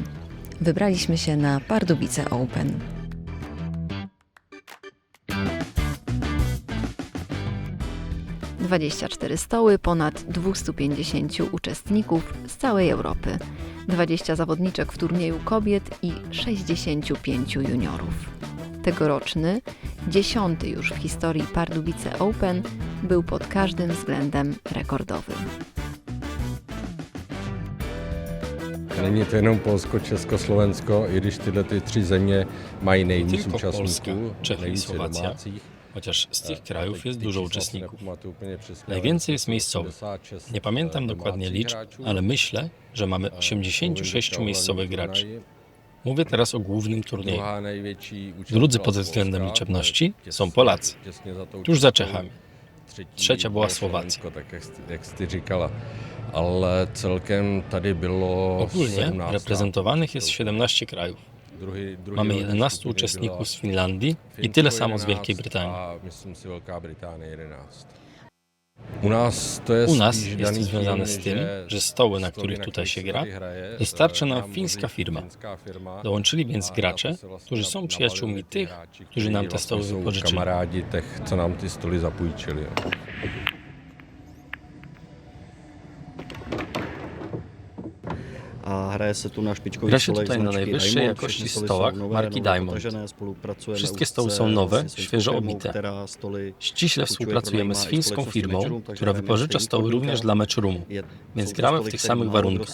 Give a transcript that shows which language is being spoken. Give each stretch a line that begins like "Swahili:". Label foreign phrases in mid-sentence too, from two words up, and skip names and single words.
Polish: Wybraliśmy się na Pardubice Open. – 24 stoły, ponad 250 uczestników z całej Europy, 20 zawodniczek w turnieju kobiet i 65 juniorów. Tegoroczny, 10. już w historii Pardubice Open, był pod każdym względem rekordowy.
Czech: Není to jenom Polsko, Česko, Slovensko, i když tyhle tři země mají nejvíc účastníků,
Polish: Czechy i Słowacja, chociaż z tych krajów jest dużo uczestników. Najwięcej jest miejscowych. Nie pamiętam dokładnie liczb, ale myślę, że mamy 86 miejscowych graczy. Mówię teraz o głównym turnieju. Drudzy pod względem liczebności są Polacy, tuż za Czechami. Trzecia była Słowacja.
Czech: Ale celkem tady bylo
Polish: Ogólnie reprezentowanych jest 17 krajów. Mamy 11 uczestników z Finlandii i tyle samo z Wielkiej Brytanii. U nas jest to związane z tym, że stoły, na których tutaj się gra, dostarcza nam fińska firma. Dołączyli więc gracze, którzy są przyjaciółmi tych, którzy nam te stoły wypożyczyli.
Czech: Kamarádi těch, co nám ty stoly zapůjčili.
Polish: Gra się tutaj na najwyższej jakości stołach marki Diamond. Wszystkie stoły są nowe, świeżo obite. Ściśle współpracujemy z fińską firmą, która wypożycza stoły również dla matchroomu, więc gramy w tych samych warunkach.